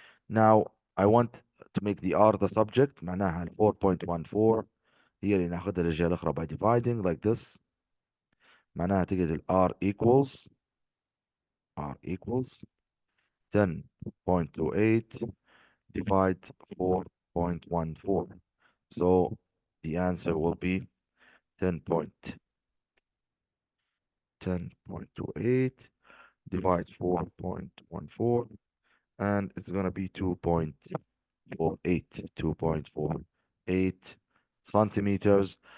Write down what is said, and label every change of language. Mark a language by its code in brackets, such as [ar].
[en] Now I want to make the R the subject. [ar] معناها ال 4.14 هي اللي ناخذها للجهة الأخرى [en] by dividing like this. [ar] معناها تجد ال R [en] equals 10.28 divide 4.14. So the answer will be 10.28 divide 4.14, and it's going to be 2.48 centimeters.